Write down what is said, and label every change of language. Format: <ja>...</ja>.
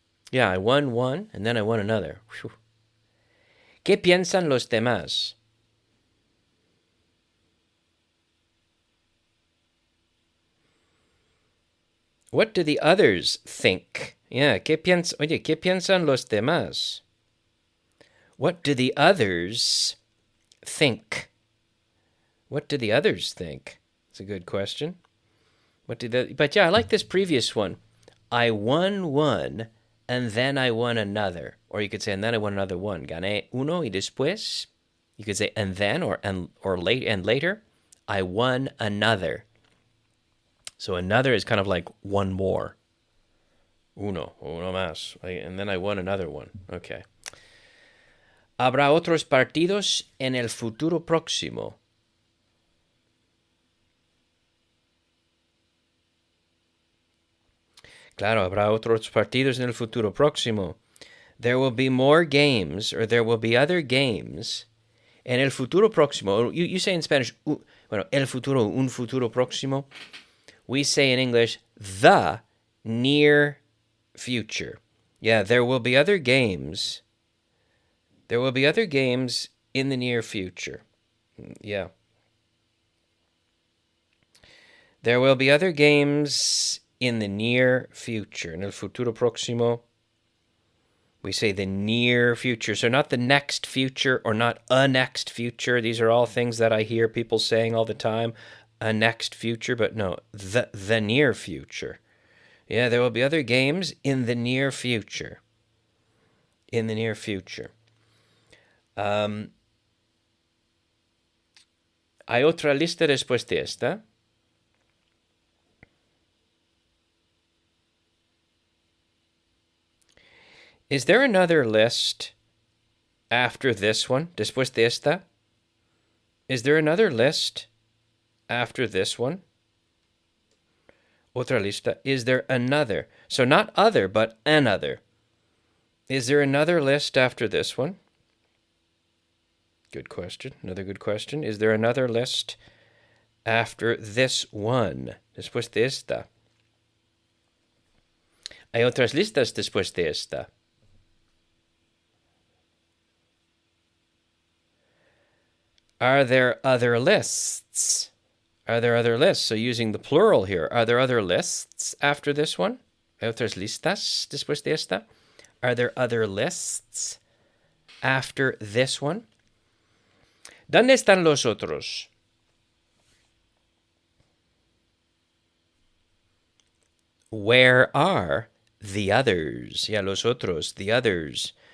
<en>Yeah, I won one, and then I won another. Whew.</en> <es>¿Qué piensan los demás?</es> <en>What do the others think? Yeah,</en> <es>¿qué piensan los demás?</es> <en>What do the others think? What do the others think? It's a good question. But yeah, I like this previous one. I won one, and then I won another. Or you could say, and then I won another one.</en> <es>Gané uno y después.</es> <en>You could say, and then, or late and later, I won another. So another is kind of like one more.</en> <es>Uno más.</es> <en>And then I won another one. Okay.</en> <es>Habrá otros partidos en el futuro próximo. Claro, habrá otros partidos en el futuro próximo.</es> <en>There will be more games, or there will be other games.</en> <es>En el futuro próximo,</es> <en>you say in Spanish,</en> <es>bueno, el futuro, un futuro próximo.</es> <en>We say in English, the near future. Yeah, there will be other games. There will be other games in the near future. Yeah. There will be other games in the near future.</en> <es>En el futuro próximo,</es> <en>we say the near future. So not the next future or not a next future. These are all things that I hear people saying all the time. A next future, but no, the near future. Yeah, there will be other games in the near future. In the near future.</en> <es>Hay otra lista después de esta.</es> <en>Is there another list after this one?</en> <es>Después de esta?</es> <en>Is there another list after this one?</en> <es>Otra lista.</es> <en>Is there another? So not other, but another. Is there another list after this one? Good question. Another good question. Is there another list after this one?</en> <es>Después de esta. Hay otras listas después de esta.</es> <en>Are there other lists? Are there other lists? So using the plural here, are there other lists after this one?</en> <es>¿Hay otras listas después de esta?</es> <en>Are there other lists after this one?</en> <es>¿Dónde están los otros?</es> <en>Where are the others? Yeah,</en> <es>los otros,</es> <en>the others.</en>